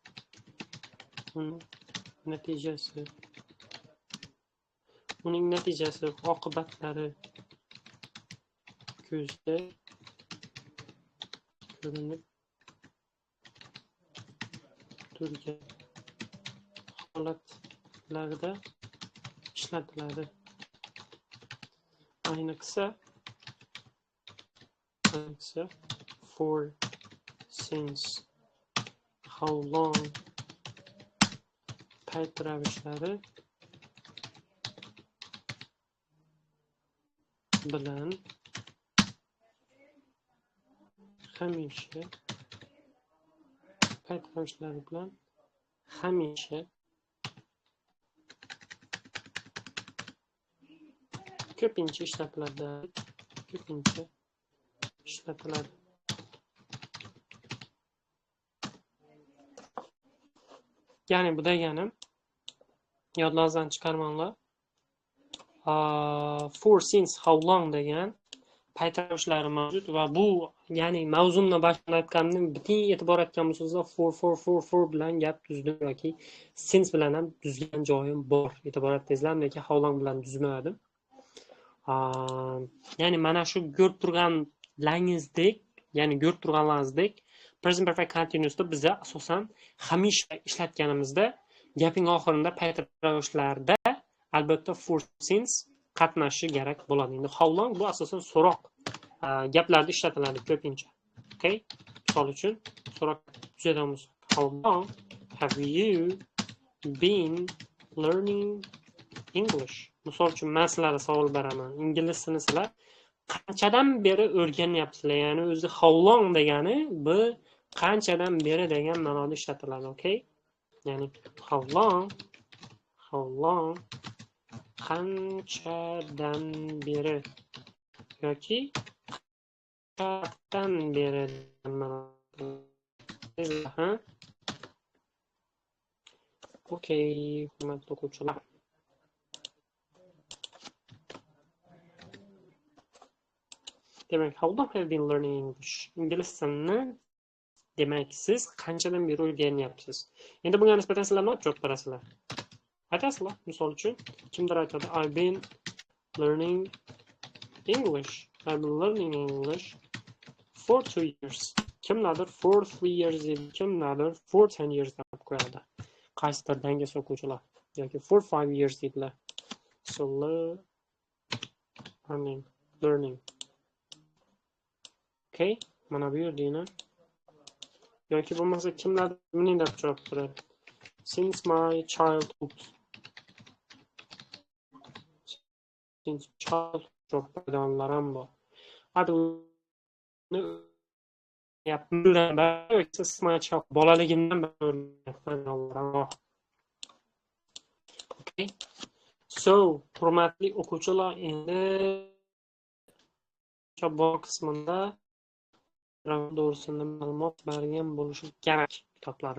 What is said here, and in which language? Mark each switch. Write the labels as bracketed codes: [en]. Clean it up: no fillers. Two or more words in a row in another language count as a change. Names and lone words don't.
[uz] uning natijasi oqibatlari ko'zda ko'rinib turgan holatlarda ishlatiladi. Ayniqsa [en] for, since, how long [uz] payt ravishlari bilan hamisha ko'pincha ishlatiladi. Ya'ni bu degani, yodlaringizdan chiqarmanglar. [en] For, since, how long [uz] degan payt ravishlari mavjud va bu, ya'ni mavzumni boshida aytganimdan bitta e'tibor etgan bo'lsangiz, for bilan gap tuzdim yoki since bilan ham tuzgan joyim bor. E'tibor etdingizlar, lekin [en] how long [uz] bilan tuzmadim. Ya'ni mana shu ko'rib turganlaringizdek, [en] present perfect continuousda [uz] biz asosan hamisha ishlatganimizda gapning oxirida payt ravishlarda albatta [en] for, since [uz] qatnashishi kerak bo'ladi. Endi [en] how long [uz] bu asosan so'roq gaplarda ishlatiladi ko'pincha. Okay? Misol uchun so'roq tuzadigan bo'lsak, [en] how long have you been learning English? [uz] Misol uchun men sizlarga savol beraman. Ingliz tilini sizlar qanchadan beri o'rganyapsizlar? Ya'ni o'zi [en] how long [uz] degani bu qanchadan beri degan ma'noda ishlatiladi. Okay? Ya'ni [en] how long [uz] qanchadan beri yoki qanchadan beri degan ma'noda. Okay, hurmatli o'quvchilar. Demak, [en] how long have you been learning English? [uz] Ingliz tilini demak siz qanchadan beri o'rganyapsiz? Endi bunga nisbatan sizlar nima javob berasizlar? Aytasizlar, misol uchun kimdir aytadi, [en] I've been learning English for 2 years. [uz] Kimlardir [en] for 3 years [uz] deydi, kimlardir [en] for 10 years [uz] deb qo'yadi. Qaysidir dangas o'quvchilar yoki [en] for 5 years [uz] deydilar. [en] So learning. [uz] Okay, mana bu yerdagina. Yoki bo'lmasa kimlar mening deb javob beradi. [en] Since my childhood. Since childhood [uz] paydolar ham bor. Bolaligimdan beri. Okay. So, hurmatli o'quvchilar, endi bu qismida to'g'risida ma'lumot bergan bo'lishi kerak kitoblaringiz.